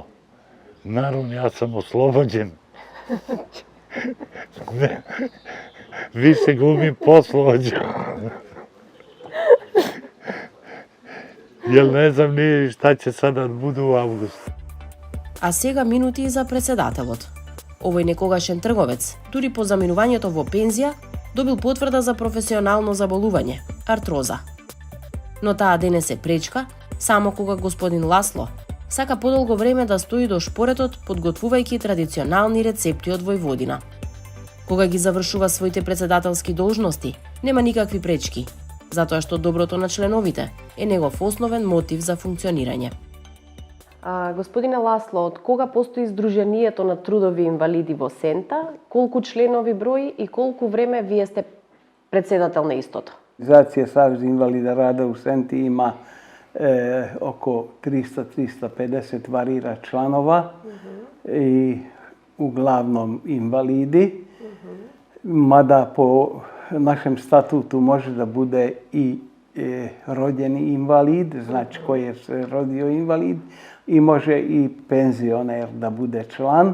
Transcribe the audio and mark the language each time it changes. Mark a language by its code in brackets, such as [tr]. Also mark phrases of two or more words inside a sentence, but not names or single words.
[sr] Naravno, ja sam oslobođen. Više glumim poslovođu. Jer ne znam ni šta će sada budu u avgustu. [mk] А сега минути и за председателот. Овој некогашен трговец, дури по заминувањето во пензија, добил потврда за професионално заболување – артроза. Но таа денес е пречка, само кога господин Ласло сака подолго време да стои до шпоретот, подготвувајќи традиционални рецепти од Војводина. Кога ги завршува своите председателски должности, нема никакви пречки, затоа што доброто на членовите е негов основен мотив за функционирање. Господине Ласло, од кога постои Сдруженијето на трудови инвалиди во Сента, колку членови брои и колку време вие сте председател на истото? [sr] Organizacija Savez invalida rada u Senti ima oko 300-350 varira članova i uglavnom invalidi, mada po našem statutu može da bude i rođeni invalid, znači koji je se rodio invalid, i može i penzioner da bude član.